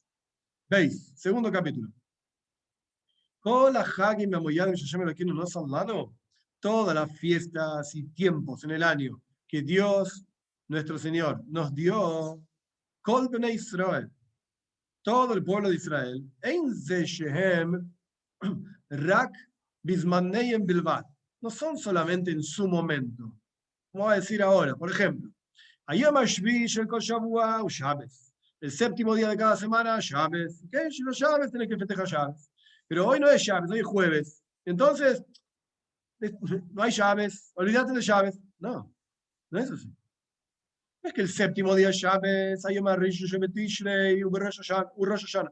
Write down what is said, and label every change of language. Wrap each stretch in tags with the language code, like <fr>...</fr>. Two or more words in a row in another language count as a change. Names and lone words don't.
<es>¿Veis? Segundo capítulo. Todas las fiestas y tiempos en el año que Dios, nuestro Señor, nos dio,</es> <he>כל בני ישראל,</he> <es>todo el pueblo de Israel,</es> <he>אין זה שהם רק בזמנם בלבד,</he> <es>no son solamente en su momento. Vamos a decir ahora, por ejemplo,</es> <he>היום השביעי של כל שבוע הוא שבת,</he> <es>el séptimo día de cada semana, Shabbos. ¿Okay? Si los Shabbos tenés que festejar Shabbos. Pero hoy no es Shabbos, hoy es jueves. Entonces, no hay Shabbos, olvídate de Shabbos. No, no es así. No es que el séptimo día es Shabbos,</es> <he>היום ראשון תשרי הוא ראש השנה.</he>